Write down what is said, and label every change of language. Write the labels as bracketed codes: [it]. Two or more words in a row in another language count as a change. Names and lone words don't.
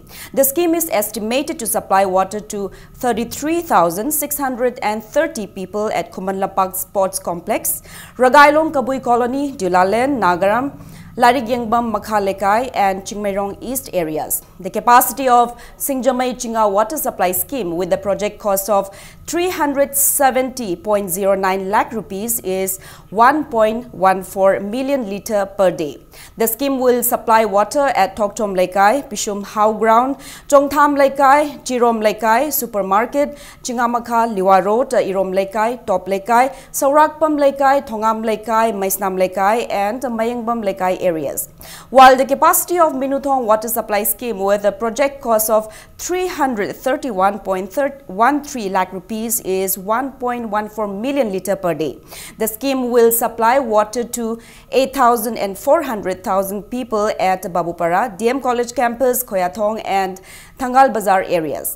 [en] The scheme is estimated to supply water to 33,630 people at Khuman Lampak Sports Complex, Ragailong Kabui Colony, Dulalen, Nagaram, Larigyangban Makhalekai and Chingmairong East areas. The capacity of Singjamay Chinga Water Supply Scheme with the project cost of 370.09 lakh rupees is 1.14 million litre per day. The scheme will supply water at Toktom Lekai, Pishum Hau Ground, Chongtham Lekai, Chirom Lekai, Supermarket, Chingamakha, Liwa Road, Irom Lekai, Top Lekai, Saurakpam Lekai, Thongam Lekai, Maisnam Lekai and Mayangbam Lekai areas. While the capacity of Minuthong Water Supply Scheme with a project cost of 331.13 lakh rupees is 1.14 million litre per day. The scheme will supply water to 8,400,000 people at Babupara, DM College Campus, Khoyathong and Thangal Bazar areas.